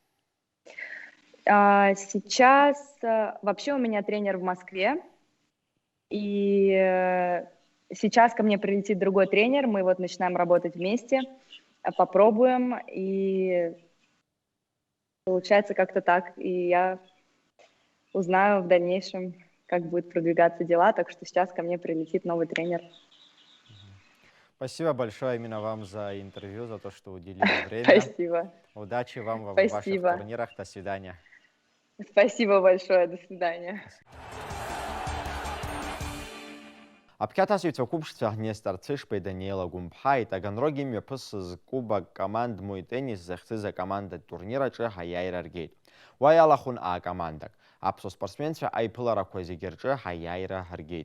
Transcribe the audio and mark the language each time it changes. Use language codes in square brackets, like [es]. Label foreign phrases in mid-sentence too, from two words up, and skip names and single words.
[ru] Сейчас вообще у меня тренер в Москве, и сейчас ко мне прилетит другой тренер, мы вот начинаем работать вместе, попробуем, и получается как-то так, и я узнаю в дальнейшем, как будут продвигаться дела, так что сейчас ко мне прилетит новый тренер. Спасибо большое именно вам за интервью, за то, что уделили время. Спасибо. Удачи вам в ваших турнирах. До свидания. Спасибо большое. До свидания. [ab] Аԥхьаҭасыҩцәа ақәыԥшцәа Нестор Цышпеи Даниела Гәымԥҳаи Таганроги мҩаԥысыз кубак командму итеннис захьӡыз акомандатә турнир аҿы ҳаиааира ргеит. Уа иалахәын акомандак. Аԥсуа спортсменцәа аиԥыларақәа зегьы рҿы ҳаиааира ргеит.